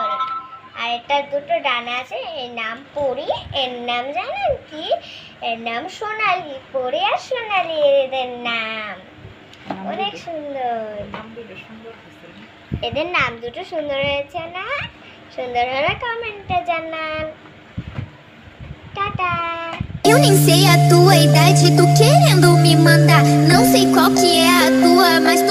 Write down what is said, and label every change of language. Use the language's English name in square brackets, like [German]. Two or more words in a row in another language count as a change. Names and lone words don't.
[Bangla] আর এটার দুটো ডানা আছে, এর নাম পরি, এর নাম জানেন কি? এর নাম সোনালি। পরি আর সোনালি এদের নাম, অনেক সুন্দর। এদের নাম দুটো সুন্দর হয়েছে না? সুন্দর হলে কমেন্টে জানান। টাটা। [Portuguese] Eu nem sei a tua idade, tu querendo me mandar. Não sei qual que é a tua, mas tu